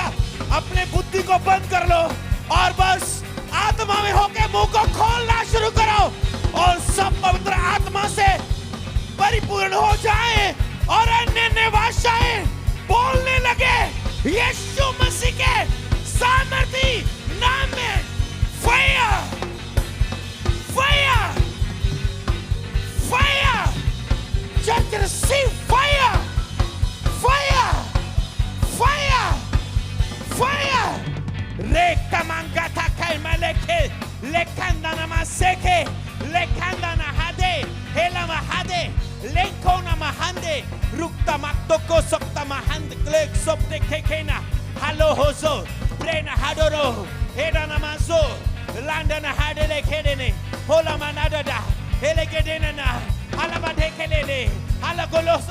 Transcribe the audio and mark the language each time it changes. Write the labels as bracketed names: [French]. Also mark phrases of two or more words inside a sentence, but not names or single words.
[Hindi] अपने बुद्धि को बंद कर लो और बस आत्मा में होके मुंह को खोलना शुरू करो और सब पवित्र आत्मा से परिपूर्ण हो जाए और अन्य भाषाएं बोलने लगे। यीशु मसीह के सामर्थी नाम में [English] fire fire fire. Just receive fire fire fire fire. Rekamangata kalmaleke lekandana maseke lekandana hade helama hade lekona mahande rukta maktoko sokta mahand klek sopte kekena halo hoso prena hadoro hedana mazo landana hadele kedene hola manadada helegedena na halabade kelele halagolosa